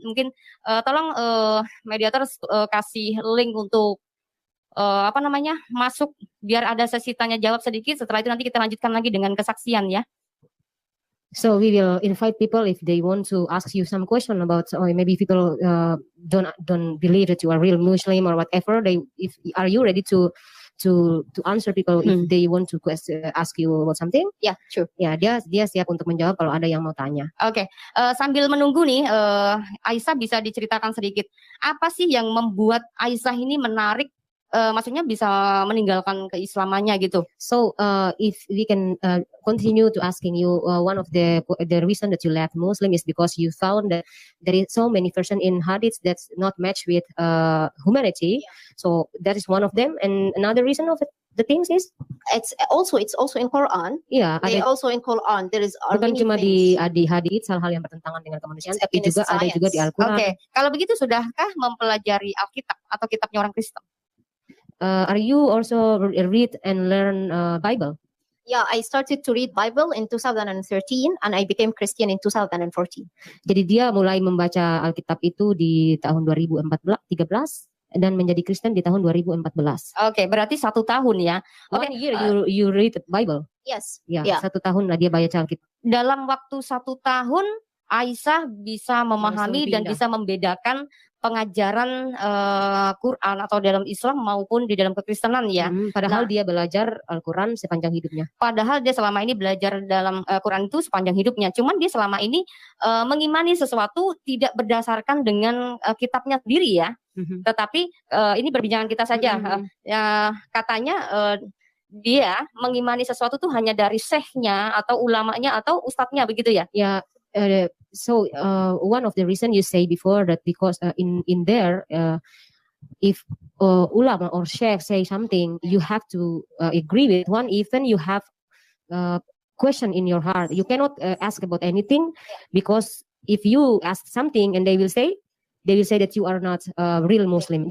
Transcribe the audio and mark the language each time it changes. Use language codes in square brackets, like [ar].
[id] Mungkin tolong mediator kasih link untuk masuk biar ada sesi tanya jawab sedikit. Setelah itu nanti kita lanjutkan lagi dengan kesaksian ya. [en] So we will invite people if they want to ask you some question about, or maybe people don't believe that you are real Muslim or whatever. Are you ready to answer people if they want to ask you about something? Yeah, sure. Ya, dia siap untuk menjawab kalau ada yang mau tanya. Oke, sambil menunggu nih, Aisyah bisa diceritakan sedikit apa sih yang membuat Aisyah ini menarik, maksudnya bisa meninggalkan keislamannya gitu. So if we can continue to asking you, one of the reason that you left Muslim is because you found that there is so many version in hadiths that's not matched with humanity. Yeah. So that is one of them, and another reason of it, the things is it's also in Quran. Yeah, also in Quran there is [id] bukan cuma di hadits hal-hal yang bertentangan dengan kemanusiaan, tapi juga ada juga di Al-Quran. Oke, kalau begitu sudahkah mempelajari Alkitab atau kitabnya orang Kristen? [en] Are you also read and learn Bible? Yeah, I started to read Bible in 2013 and I became Christian in 2014. [id] Jadi dia mulai membaca Alkitab itu di tahun 2013 dan menjadi Kristen di tahun 2014. Oke, berarti 1 tahun ya. [en] One year you read the Bible? Yes. Ya, yeah. [id] 1 tahun lah dia baca Alkitab. Dalam waktu 1 tahun Aisyah bisa memahami dan bisa membedakan pengajaran Quran atau dalam Islam maupun di dalam kekristenan ya. Padahal dia belajar Al-Quran sepanjang hidupnya. Padahal dia selama ini belajar dalam Quran itu sepanjang hidupnya. Cuman dia selama ini mengimani sesuatu tidak berdasarkan dengan kitabnya sendiri ya. Tetapi ini perbincangan kita saja. Katanya dia mengimani sesuatu tuh hanya dari syekhnya atau ulamanya atau ustadznya begitu ya. Ya. [en] So one of the reason you say before that because in there if ulama or sheikh say something, you have to agree with one. Even you have question in your heart, you cannot ask about anything, because if you ask something and they will say that you are not real Muslim.